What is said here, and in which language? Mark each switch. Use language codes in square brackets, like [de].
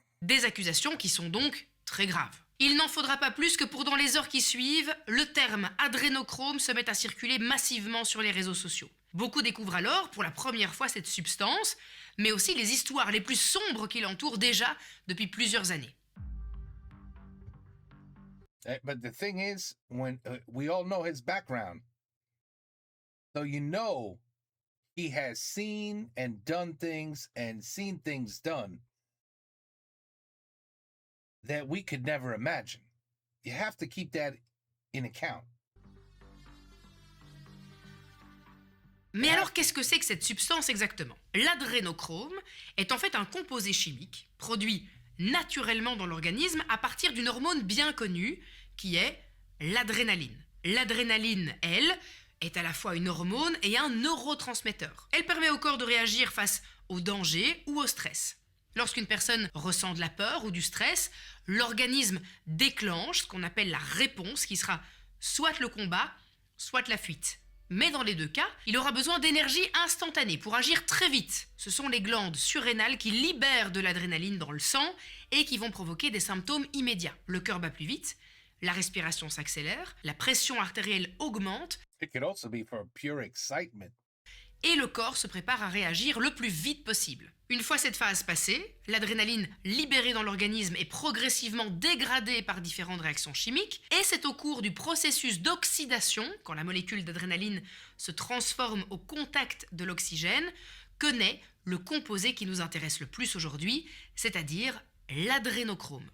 [fr] Des accusations qui sont donc très graves. Il n'en faudra pas plus que pour dans les heures qui suivent, le terme adrénochrome se mette à circuler massivement sur les réseaux sociaux. Beaucoup découvrent alors pour la première fois cette substance, mais aussi les histoires les plus sombres qui l'entourent déjà depuis plusieurs années. [en] But the thing is, when we all know his background, so you know he has seen and done things and seen things done that we could never imagine. You have to keep that in account. [fr] Mais alors, qu'est-ce que c'est que cette substance exactement? L'adrénochrome est en fait un composé chimique produit naturellement dans l'organisme à partir d'une hormone bien connue qui est l'adrénaline. L'adrénaline, elle, est à la fois une hormone et un neurotransmetteur. Elle permet au corps de réagir face au danger ou au stress. Lorsqu'une personne ressent de la peur ou du stress, l'organisme déclenche ce qu'on appelle la réponse qui sera soit le combat, soit la fuite. Mais dans les deux cas, il aura besoin d'énergie instantanée pour agir très vite. Ce sont les glandes surrénales qui libèrent de l'adrénaline dans le sang et qui vont provoquer des symptômes immédiats. Le cœur bat plus vite, la respiration s'accélère, la pression artérielle augmente [en] It could also be for pure excitement. [fr] et le corps se prépare à réagir le plus vite possible. Une fois cette phase passée, l'adrénaline libérée dans l'organisme est progressivement dégradée par différentes réactions chimiques et c'est au cours du processus d'oxydation, quand la molécule d'adrénaline se transforme au contact de l'oxygène, que naît le composé qui nous intéresse le plus aujourd'hui, c'est-à-dire l'adrénochrome.